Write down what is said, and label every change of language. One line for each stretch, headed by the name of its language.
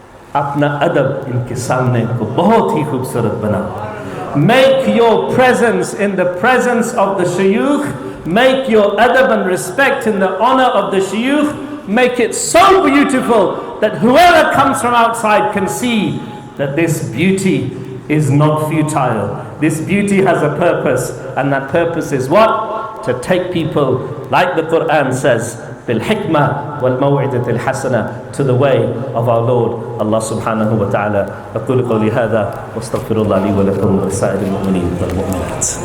Hindi: अपना अदब इनके सामने को बहुत ही खूबसूरत बनाओ.
English: Make your presence in the presence of the shayukh, make your adab and respect in the honor of the shayukh, make it so beautiful that whoever comes from outside can see that this beauty is not futile. This beauty has a purpose, and that purpose is what? To take people, like the Quran says,
Arabic: بالحكمة والموعظة الحسنة
English: to the way of our Lord Allah
Arabic: subhanahu wa ta'ala. أقول قولي هذا واستغفر الله لي ولكم ولسائر المؤمنين والمؤمنات.